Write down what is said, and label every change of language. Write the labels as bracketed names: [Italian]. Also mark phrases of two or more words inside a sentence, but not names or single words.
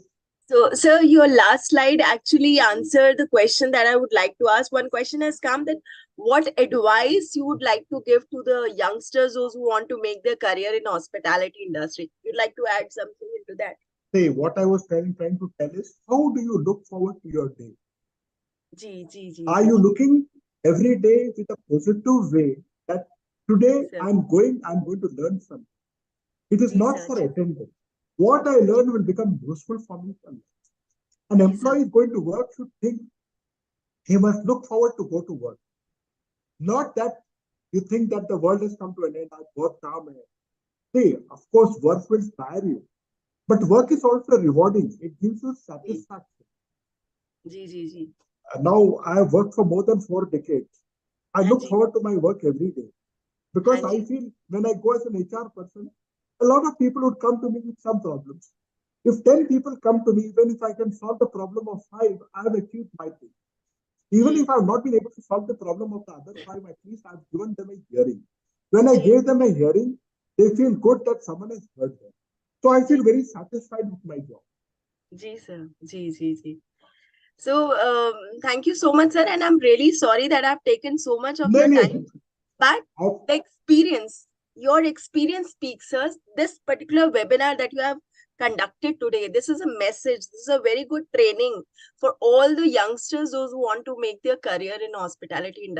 [English] So, sir, your last slide actually answered the question that I would like to ask. One question has come that what advice you would like to give to the youngsters, those who want to make their career in hospitality industry? You'd like to add something into that? say what I was trying to tell is how do you look forward to your day? [Hindi] जी, जी, जी, [English] Are [Hindi] जी, [English] you looking every day with a positive way that [Hindi] जी [English] today sir, I'm going to learn something? It is [Hindi] जी [English] not sir, for [Hindi] जी, [English] attendance. What I [Hindi] जी, [English] learn will become useful for me. An [Hindi] जी sir, [English] employee is going to work should think he must look forward to go to work. Not that you think that the world has come to an end. [Hindi] बहुत काम है. [English] See, of course, work will tire you, but work is also rewarding. It gives you [Hindi] जी [English] satisfaction. [Hindi] जी जी जी. [English] Now I have worked for more than 4 decades. I [Hindi] हाँ [English] look [Hindi] जी. [English] forward to my work every day [Hindi] हाँ [English] because I [Hindi] जी. [English] feel when I go as an HR person, a lot of people would come to me with some problems. If 10 people come to me, even if I can solve the problem of 5, I have achieved my thing. Even [Hindi] जी [English] if I have not been able to solve the problem of the other 5, at least I have given them a hearing. When I [Hindi] जी [English] gave them a hearing, they feel good that someone has heard them. So I [Hindi] जी [English] feel very satisfied with my job. [Hindi] जी सर. जी जी जी. [English] So, thank you so much, sir. And I'm really sorry that I've taken so much of No, your no. time. But the experience, your experience speaks, sir. This particular webinar that you have conducted today, this is a message. This is a very good training for all the youngsters, those who want to make their career in hospitality industry.